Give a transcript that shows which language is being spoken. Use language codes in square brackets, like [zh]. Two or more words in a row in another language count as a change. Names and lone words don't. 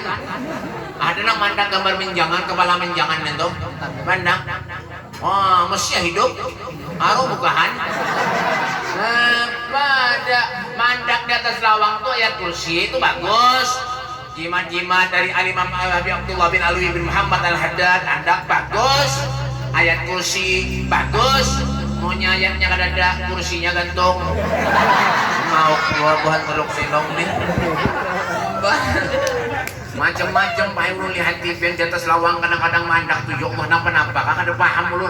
[bjn] Ada nak mandak gambar menjangan, kepala menjangan itu mandak. Oh, mesti hidup. Aru bukahan. Pada mandak di atas lawang tuh ayat kursi itu bagus. Jimat-jimat dari Imam Abi Abdullah bin Alwi bin Muhammad Al-Haddad andak bagus. Ayat kursi bagus. Maunya ayatnya kadada, kursinya gantung. Mau buat teluk silong nih. Macam-macam pakai ulun lihat TV di atas lawang kadang-kadang mandak tujuh kenapa-napa kakak ada paham ulun.